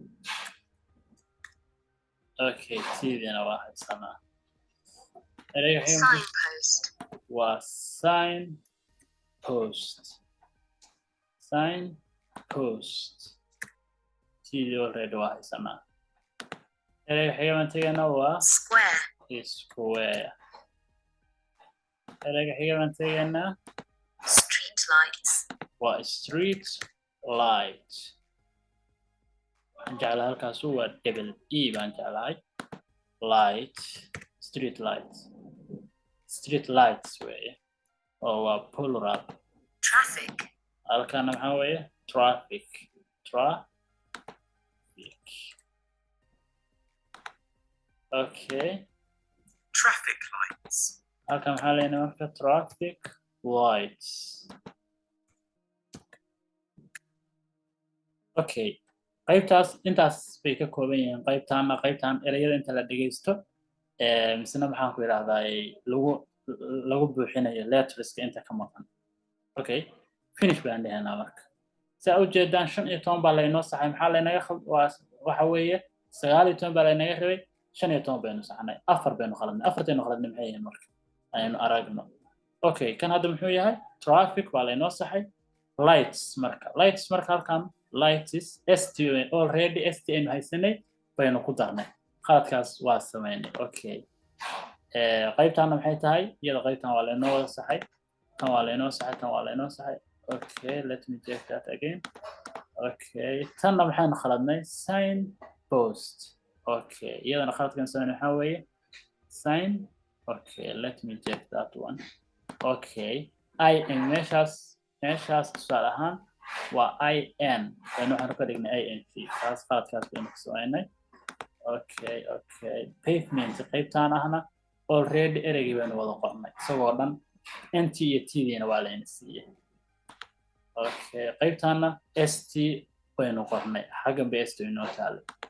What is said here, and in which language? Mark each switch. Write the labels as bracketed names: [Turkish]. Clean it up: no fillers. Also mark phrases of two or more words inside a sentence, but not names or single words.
[Somali] okay tiidina waa haysanaa erayga xiga waa signpost tiidi already waa haysanaa erayga xiga ma tegaynaa waa square erayga xiga ma tegaynaa waa [English] street light [Somali] waxaan jeclahay halkaasu waa double e baan jeclahay [English] light street lights [Somali] weeye oo waa plural halkana maxaa weeye traffic okay [English] traffic lights [Somali] halkan maxaa leena marka [English] traffic lights [Somali] okay qaybtaas intaas bay ka kooban yihiin qaybtan erayada inta la dhageysto misna maxaan ku idhaahdaa lagu buuxinayo letterska inta ka maqan okay finish baan dhahaynaa marka saa u jeedaan 15 baa laynoo saxay maxaa laynaga waxa weeye 19 baa laynaga rabay 15 baynu saxnay 4 baynu qaladnay 4 baynu qaladnay maxay yihiin marka aynu aragno okay kan hadda muxuu yahay traffic baa laynoo saxay lights marka halkan lights st already st aynu haysanay baynu ku darnay qaladkaas waa sameynay okay qaybtaana maxay tahay iyada qaybtan waa laynoo wada saxay tan waa laynoo saxay tan waa laynoo saxay okay [English] let me check that again [Somali] okay tanna maxaynu khaladnay sign post okay iyadana khaladkan sameyn waxaa weeye sign okay [English] let me check that one [Somali] okay in meeshaas tusaale ahaan waa in waxaanu ka dhignay ing taas khaladkaas baynu ka sameynay okay pavement qaybtaan ahna already ereygii baynu wada qornay isagoo dhan nt iyo tdiina waa layna siiyey okay qaybtaana st baynu qornay xaggan bay st inoo taalay